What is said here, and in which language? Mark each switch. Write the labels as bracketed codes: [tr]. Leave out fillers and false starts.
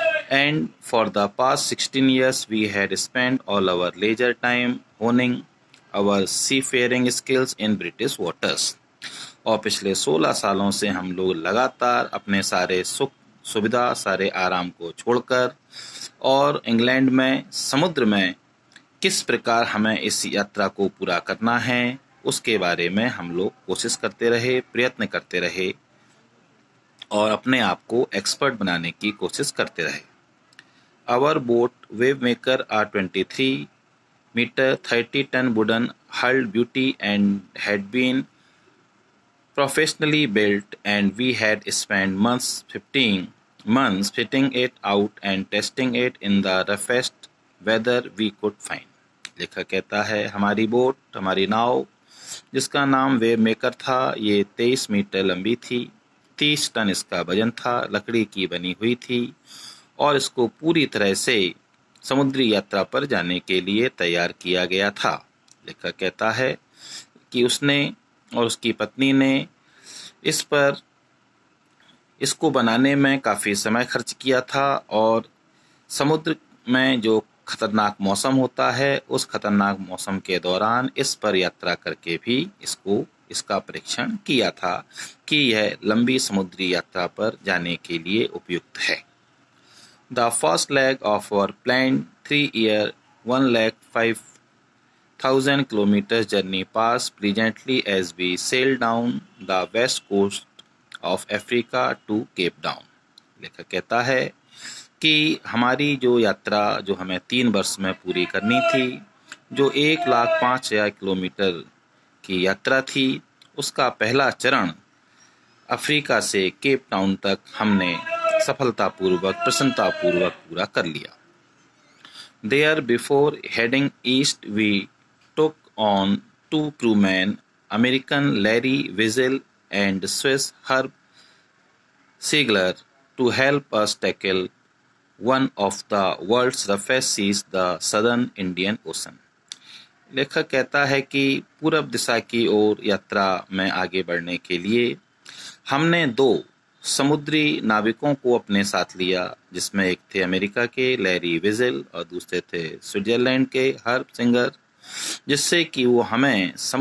[en] And for the past 16 years we had spent all our leisure time honing our seafaring skills in British waters. [hi] और पिछले 16 सालों से हम लोग लगातार अपने सारे सुख सुविधा, सारे आराम को छोड़कर और इंग्लैंड में समुद्र में किस प्रकार हमें इस यात्रा को पूरा करना है उसके बारे में हम लोग कोशिश करते रहे, प्रयत्न करते रहे और अपने आप को एक्सपर्ट बनाने की कोशिश करते रहे. [en] Our boat, wave maker, a 23-meter 30-ton wooden hull beauty and had been professionally built, and we had spent 15 months fitting it out and testing it in the roughest weather we could find. [hi] लेखक कहता है हमारी boat, हमारी नाव जिसका नाम wave maker था, ये 23 metre लंबी थी, 30 टन इसका वजन था, लकड़ी की बनी हुई थी और इसको पूरी तरह से समुद्री यात्रा पर जाने के लिए तैयार किया गया था. लेखक कहता है कि उसने और उसकी पत्नी ने इसको बनाने में काफ़ी समय खर्च किया था और समुद्र में जो खतरनाक मौसम होता है उस खतरनाक मौसम के दौरान इस पर यात्रा करके भी इसका परीक्षण किया था कि यह लंबी समुद्री यात्रा पर जाने के लिए उपयुक्त है. [en] The first leg of our planned 3-year 105,000 kilometers journey passed pleasantly as we sailed down the west coast of Africa to Cape Town. [hi] लेखक कहता है कि हमारी जो यात्रा जो हमें 3 वर्ष में पूरी करनी थी, जो 105,000 किलोमीटर की यात्रा थी, उसका पहला चरण अफ्रीका से केप टाउन तक हमने सफलतापूर्वक, प्रसन्नतापूर्वक पूरा कर लिया. [en] There, before heading east, we took on two crewmen, American Larry Wiesel and Swiss Herb Siegler, to help us tackle one of the world's roughest seas, the Southern Indian Ocean. [hi] लेखक कहता है कि पूरब दिशा की ओर यात्रा में आगे बढ़ने के लिए हमने दो समुद्री नाविकों को अपने साथ लिया, जिसमें एक थे अमेरिका के लैरी विजल और दूसरे थे स्विट्जरलैंड के हर्ब सिंगर, जिससे कि वो हमें